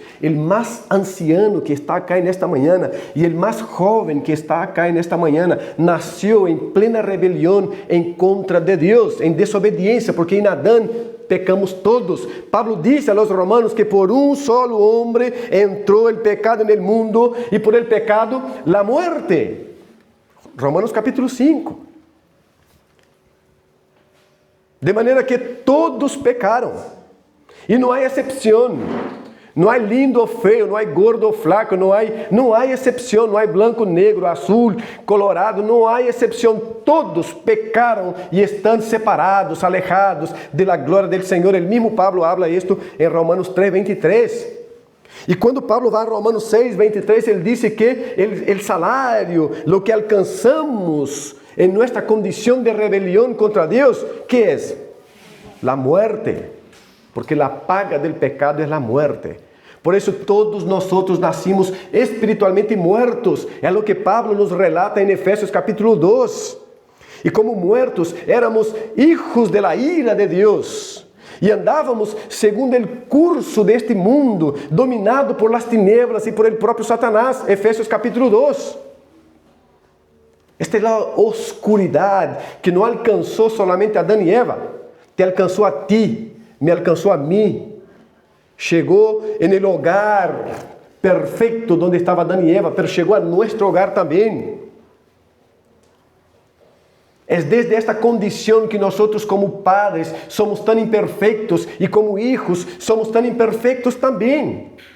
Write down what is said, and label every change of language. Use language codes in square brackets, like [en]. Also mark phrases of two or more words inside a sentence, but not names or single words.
[pt] O mais anciano que está acá nesta manhã e o mais jovem que está acá nesta manhã nasceu em plena rebelião em contra de Deus, em desobediência, porque em Adão pecamos todos. Pablo diz [es] a los romanos [pt] que por um solo homem entrou o pecado no mundo e [es] por el pecado la muerte. [pt] Romanos capítulo 5. De maneira que todos pecaram. E não há exceção. Não há lindo ou feio, não há gordo ou flaco, não há exceção, não há branco, negro, azul, colorado, não há exceção. Todos pecaram e estão separados, alejados da glória do Senhor. O mesmo Pablo habla isto em Romanos 3:23. E quando Pablo vai a Romanos 6:23, ele diz que o salário, o que alcançamos [es] en nuestra condición de rebelión contra Dios, ¿qué es? La muerte, porque la paga del pecado es la muerte. Por eso todos nosotros nacimos espiritualmente muertos. É lo que Pablo nos relata en Efesios capítulo 2. Y como muertos éramos hijos de la ira de Dios. [pt] E andávamos segundo o curso deste mundo, dominado [es] por las tinieblas [pt] e [es] por el [pt] próprio Satanás. Efesios capítulo 2. Esta é a oscuridade que não alcançou solamente a Adão e Eva, te alcançou a ti, me alcançou a mim. Chegou no lugar perfeito onde estava Adão e Eva, mas chegou a nosso hogar também. É desde esta condição que nós, como padres, somos tão imperfeitos e como hijos somos tão imperfeitos também.